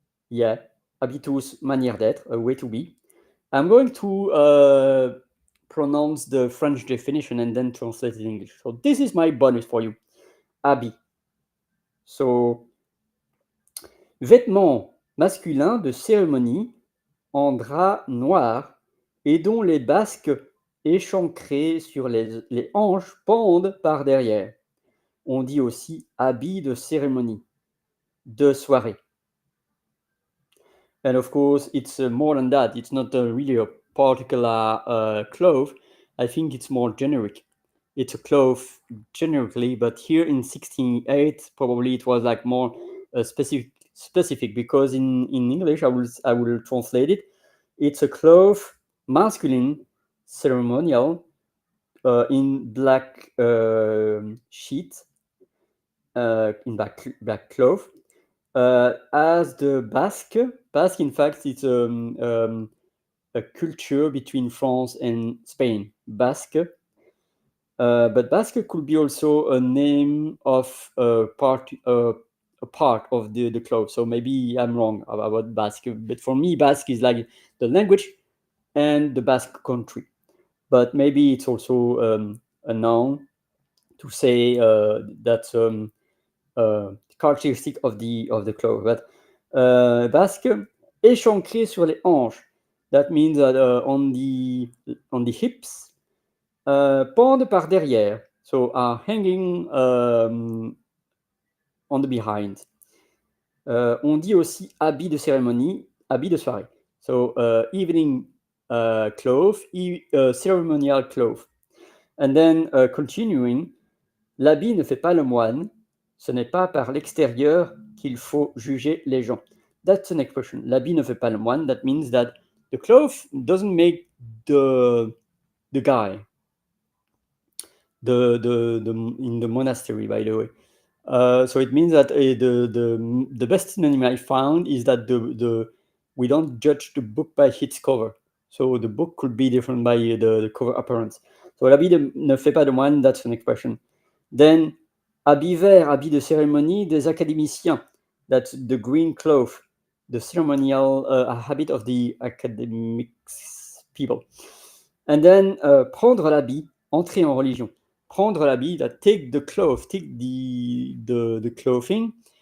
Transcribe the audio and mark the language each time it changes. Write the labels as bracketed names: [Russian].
[English] Yeah, habitus, [French] manière d'être, [English] a way to be. I'm going to pronounce the French definition and then translate it in English. So this is my bonus for you. [French] Habit. So, vêtements masculins de cérémonie en drap noir et dont les basques échancrées sur les hanches pendent par derrière. On dit aussi habit de cérémonie, de soirée. [English] And of course, it's more than that. It's not really a particular cloth. I think it's more generic. It's a cloth generically, but here in 1608, probably it was like more specific, because in English, I will translate it. It's a cloth, masculine, ceremonial, in black sheet, in black cloth. As the Basque, in fact, it's a culture between France and Spain, Basque. But Basque could be also a name of a part of the cloth. So maybe I'm wrong about Basque, but for me, Basque is like the language and the Basque country. But maybe it's also a noun to say that's characteristic of the cloth. But Basque, [French] échancré sur les hanches. [English] That means that on the hips, [French] pendent par derrière, [English] so are hanging on the behind. [French] On dit aussi habit de cérémonie, habit de soirée. [English] So evening cloth, ceremonial cloth. [French] And then continuing, l'habit ne fait pas le moine, ce n'est pas par l'extérieur qu'il faut juger les gens. [English] That's an expression. [French] L'habit ne fait pas le moine. [English] That means that the cloth doesn't make the guy. In the monastery, by the way. So it means that the best synonym I found is that we don't judge the book by its cover. So the book could be different by the cover appearance. So [French] l'habit ne fait pas de moine, [English] that's an expression. Then [French] habit vert, habit de cérémonie des académiciens. [English] That's the green cloth, the ceremonial habit of the academics people. And then [French] prendre l'habit, entrer en religion. Prendre l'habit, [English] that take the cloth, take the clothing.